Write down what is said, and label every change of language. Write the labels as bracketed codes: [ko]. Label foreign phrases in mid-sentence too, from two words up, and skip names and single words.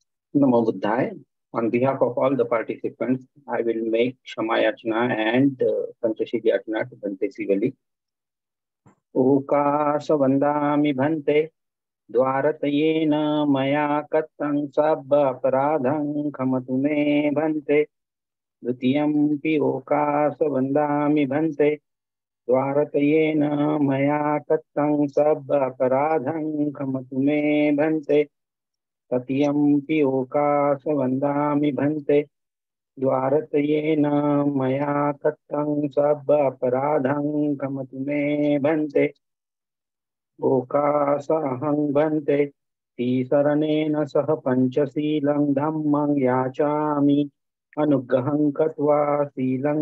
[pi] Namo Buddhaya. [en] On behalf of all the participants, I will make [pi] Shama Yachna [en] and [pi] Panchashili Yachna [en] to Bhante Sivali. [pi] Okasa Vandami Bhante Dwaratayena Maya Katang Sabba Paradhang Khamatume Bhante Dutiyampi Okasa Vandami Bhante Dwaratayena Maya Katang Sabba Paradhang Khamatume Bhante Tatiyampi Okasa Vandami Bhante द्वारतयेन मया कृतं सब अपराधं क्षमतु मे भन्ते ओकासहं भन्ते तीसरणेन सह पंचशीलं धम्मं याचामि अनुग्रहं कृत्वा शीलं